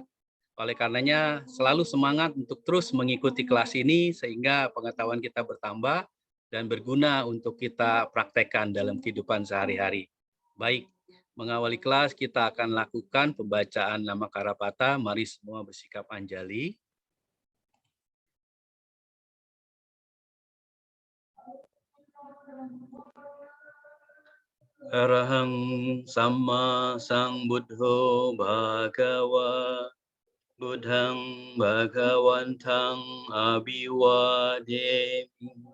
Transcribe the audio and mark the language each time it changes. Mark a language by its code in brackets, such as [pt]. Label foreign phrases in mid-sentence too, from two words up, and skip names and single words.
[id] Oleh karenanya selalu semangat untuk terus mengikuti kelas ini sehingga pengetahuan kita bertambah dan berguna untuk kita praktekkan dalam kehidupan sehari-hari. Baik, mengawali kelas kita akan lakukan pembacaan nama Karapata. Mari semua bersikap anjali. [pi] Arahang Sama Sambuddho Bhagava Buddhang Bhagawantang Abhiwademi